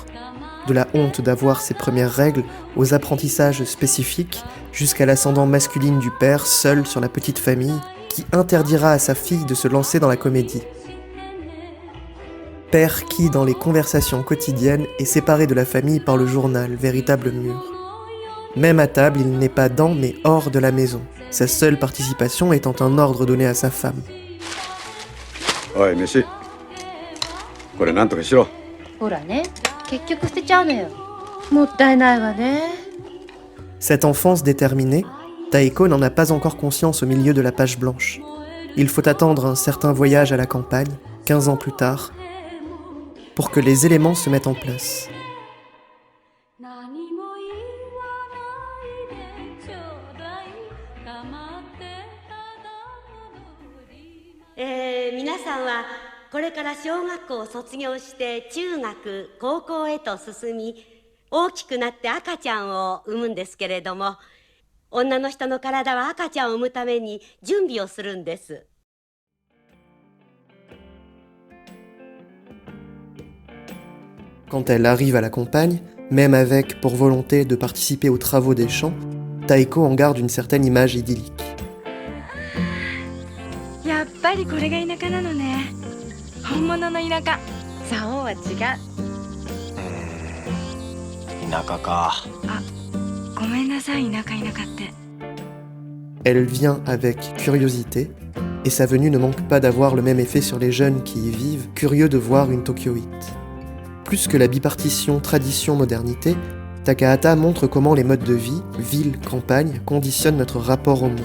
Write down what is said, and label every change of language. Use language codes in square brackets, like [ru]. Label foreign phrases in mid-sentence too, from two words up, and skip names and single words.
[fr] De la honte d'avoir ses premières règles aux apprentissages spécifiques, jusqu'à l'ascendant masculine du père seul sur la petite famille, qui interdira à sa fille de se lancer dans la comédie. Père qui, dans les conversations quotidiennes, est séparé de la famille par le journal, véritable mur. Même à table, il n'est pas dans mais hors de la maison, sa seule participation étant un ordre donné à sa femme. [ja] おい飯これなんとかしろ。ほらね、結局捨てちゃうのよ。もったいないわね。 [fr] Cette enfance déterminée, Taeko n'en a pas encore conscience au milieu de la page blanche. Il faut attendre un certain voyage à la campagne, 15 ans plus tard, pour que les éléments se mettent en place. [ja] 皆さんはこれから小学校を卒業して中学高校へと進み大きくなって赤ちゃんを産むんですけれども、女の人の体は赤ちゃんを産むために準備をするんです。 [fr] Quand elle arrive à la campagne, même avec pour volonté de participer aux travaux des champs, Taeko en garde une certaine image idyllique. [ja] やっぱぱりこれが田舎なのね。本物の田舎。蔵王は違う。田舎か。あ、ごめんなさい、田舎って。 [fr] Elle vient avec curiosité, et sa venue ne manque pas d'avoir le même effet sur les jeunes qui y vivent, curieux de voir une Tokyoïte. Plus que la bipartition tradition-modernité, Takahata montre comment les modes de vie, ville-campagne, conditionnent notre rapport au monde.